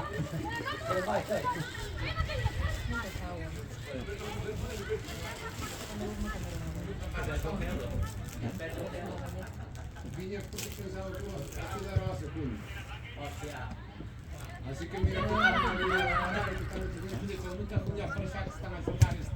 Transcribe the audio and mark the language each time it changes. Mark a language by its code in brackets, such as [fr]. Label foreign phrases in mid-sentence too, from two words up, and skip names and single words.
[pt] Pero vai, vai. Vinha porque pensava que aquilo era a segunda. [es] Así que mira, [pt] nunca podia pensar que estava a jogar este.